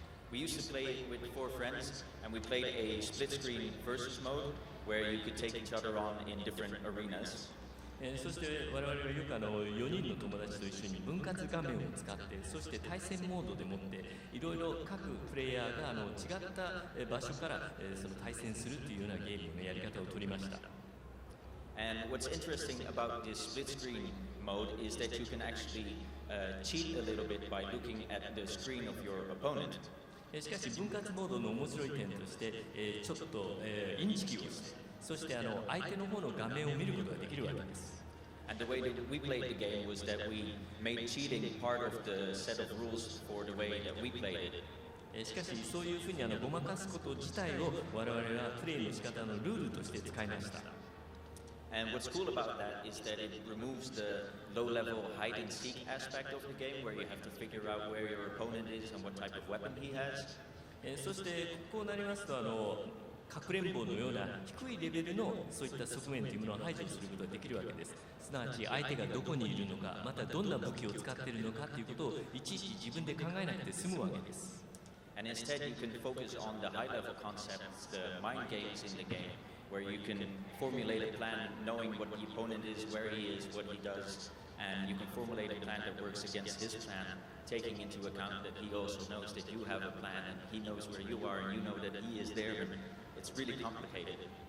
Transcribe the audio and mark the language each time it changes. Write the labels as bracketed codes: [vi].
[en] We used to play with 4 friends, and we played a split-screen versus mode where you could take each other on in different arenas. [ja] そして我々はよく4人の友達と一緒に分割画面を使って、そして対戦モードでもっていろいろ各プレイヤーが違った場所からその対戦するというようなゲームのやり方を取りました。 [en] And what's interesting about this split-screen mode is that you can actually cheat a little bit by looking at the screen of your opponent. [ja] しかし分割モードの面白い点として、ちょっと、インチキをして、そして相手の方の画面を見ることができるわけです。 [en] And the way that we played the game was that we made cheating part of the set of rules for the way that we played it. [ja] しかしそういうふうにごまかすこと自体を我々はプレイの仕方のルールとして使いました。 [en] And what's cool about that is that it removes the low-level hide-and-seek aspect of the game, where you have to figure out where your opponent is and what type of weapon he has. [ja] そしてこうなりますとかくれんぼのような低いレベルのそういった側面というものを排除することができるわけです。すなわち相手がどこにいるのか、またどんな武器を使っているのかということをいちいち自分で考えなくて済むわけです。 [en] And instead you can focus on the high-level concepts, the mind games in the game, where you can formulate a plan knowing what the opponent is, where he is, what he does, and you can formulate a plan that works against his plan, taking into account that he also knows that you have a plan and he knows where you are and you know that he is there, and it's really complicated.